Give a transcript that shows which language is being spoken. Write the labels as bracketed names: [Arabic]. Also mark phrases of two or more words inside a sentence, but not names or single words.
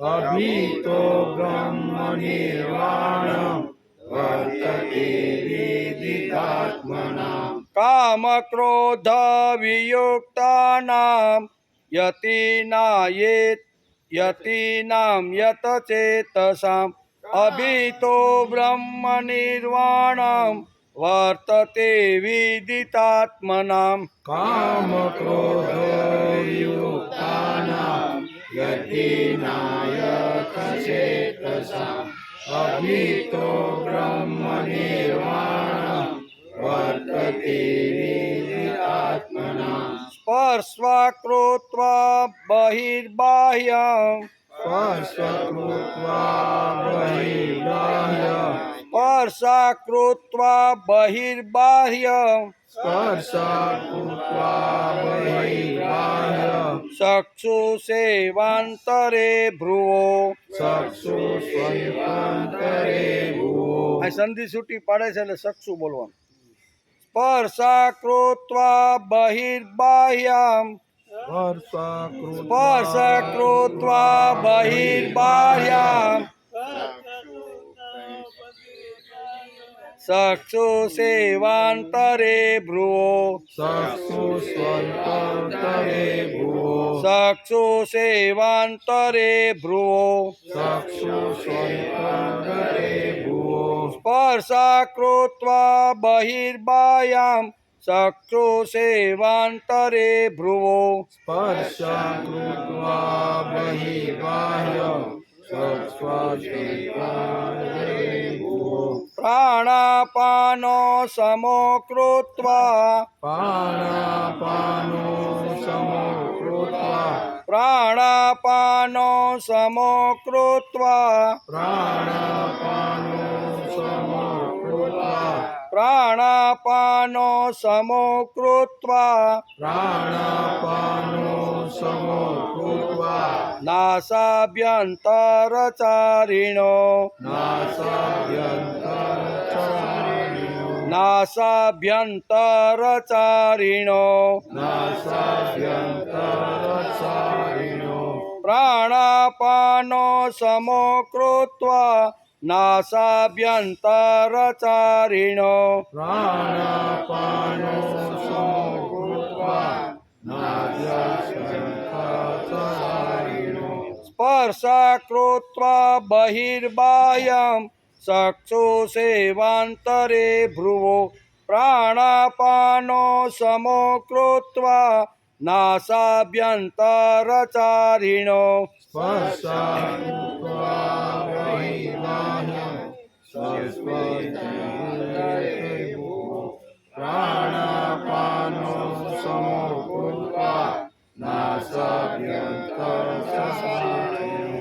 [Sanskrit] કામ ક્રોધ વિયુક્તાનામ યતીનામ યત ચેતસામ અભીતો બ્રહ્મ નિર્વાણમ વર્તતે વિદિતાત્મનામ કામ ક્રોધ विनायक चेतसा अभितो ब्रह्म निर्वाणं वर्तते विदितात्मना स्पर्शा कृत्वा बहिर्बाह्यं स्पर्शकृत्वा बहिर्बाह्य स्पर्शा कृत्वा बहिर्बाह्यं स्पर्शकृत्वा बहिर्बाह्य चक्षुषेवान्तरे भ्रुवो चक्षुष्वन्तरे भुवो [Gujarati] આ સંધિ છૂટી પાડે છે એટલે ચક્ષુ બોલવાનું [Sanskrit] સ્પર્શા કૃત્વા બહિર્બાહ્યમ સ્પર્શ કૃત્વા બહિર્બાહ્યમ ચક્ષુષેવાन्तરે ભ્રુવો चक्षुष्वन्तरे भुवो ચક્ષુષેવાन्तરે ભ્રુવો चक्षुष्वन्तरे भुवो સ્પર્શા કૃત્વા બહિર્બાહ્યમ ચક્ષુષેવાन्तરે ભ્રુવો स्पर्शकृत्वा बहिर्बाह्य चक्षुष्वन्तरे भुवो પ્રાણાપાનો સમો કૃત્વા प्राणापानो समकृत्वा પ્રાણાપાનો સમો કૃત્વા प्राणापानो समकृत्वा પ્રાણાપાનો સમો કૃત્વા प्राणापानो समकृत्वा નાસાભ્યંતરચારિણો नासाभ्यन्तरचारिणो નાસાભ્યંતરચારિણો नासाभ्यन्तरचारिणो પ્રાણાપાનો સમો કૃત્વા નાસાભ્યંતરચારિણો प्राणापानो समकृत्वा नासाभ्यन्तरचारिणो સ્પર્શા કૃત્વા બહિર્બાહ્યમ ચક્ષુષેવાन्तરે ભ્રુવો પ્રાણાપાનો સમો કૃત્વા નાસાભ્યંતરચારિણો स्पर्शकृत्वा बहिर्बाह्यं चक्षुष्वन्तरे भुवो प्राणापानो समकृत्वा नासाभ्यन्तरचारिणो